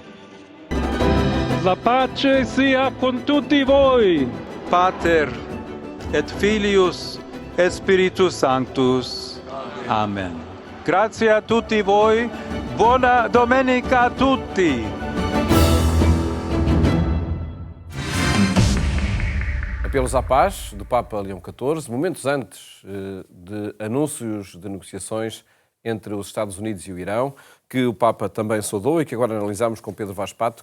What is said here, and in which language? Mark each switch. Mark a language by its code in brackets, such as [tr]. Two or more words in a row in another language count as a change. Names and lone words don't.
[it] La pace sia con tutti voi. [la] Pater et Filius et Spiritus Sanctus. [it] Amen. Grazie a tutti voi. Buona domenica a tutti. [pt] Apelos à paz do Papa Leão XIV, momentos antes de anúncios de negociações entre os Estados Unidos e o Irão, que o Papa também saudou e que agora analisamos com Pedro Vaz Pato.